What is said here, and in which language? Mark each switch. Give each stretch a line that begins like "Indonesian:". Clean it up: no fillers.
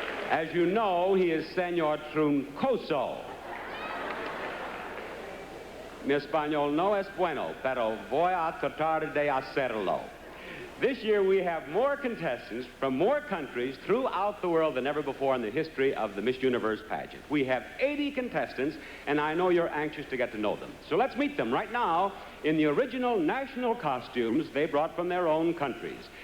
English: As you know, he is Señor Truncoso.
Spanish: Mi español no es bueno, pero voy a tratar de hacerlo.
English: This year we have more contestants from more countries throughout the world than ever before in the history of the Miss Universe pageant. We have 80 contestants, and I know you're anxious to get to know them. So let's meet them right now in the original national costumes they brought from their own countries.